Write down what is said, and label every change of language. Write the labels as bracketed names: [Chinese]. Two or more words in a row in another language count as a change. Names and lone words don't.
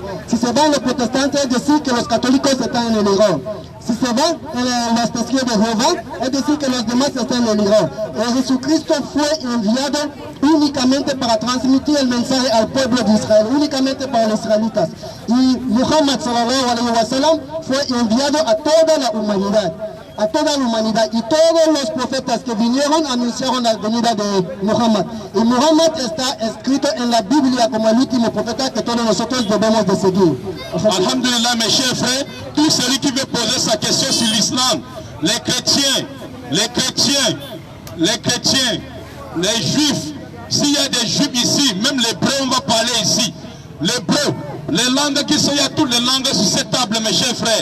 [Spanish] Si se va en los protestantes, es decir que los católicos están en el error. Si se va en los testigos de Jehová, es decir que los demás están en el error. Jesucristo fue enviado únicamente para transmitir el mensaje al pueblo de Israel, únicamente para los israelitas. Y Muhammad [Arabic] صلى الله عليه وسلم [Spanish] fue enviado a toda la humanidad. A toda la humanidad, y todos los profetas que vinieron anunciaron la venida de Muhammad. Y Muhammad está escrito en la Biblia como el último profeta que todos nosotros debemos de seguir. [French] Alhamdulillah, mes chers frères, tout celui qui veut poser sa question sur l'islam, les chrétiens, les juifs, s'il y a des juifs ici, même les hébreux, on va parler ici. L'hébreu, les langues qui sont, il y a toutes les langues sur cette table, mes chers frères.